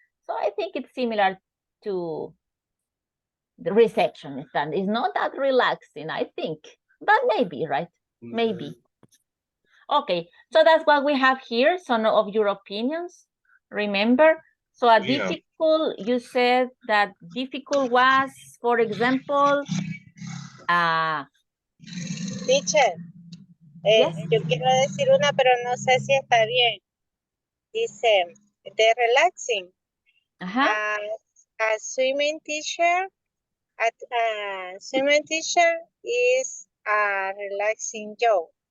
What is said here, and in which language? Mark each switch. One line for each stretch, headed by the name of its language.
English: So I think it's similar to the receptionist, and it's not that relaxing, I think, but maybe, right? Maybe. Okay, so that's what we have here, some of your opinions, remember? So a difficult, you said that difficult was, for example, Teacher, yes.
Spanish: yo quiero decir una, pero no sé si está bien. Dice, de relaxing.
English: A swimming teacher, swimming teacher is a relaxing job.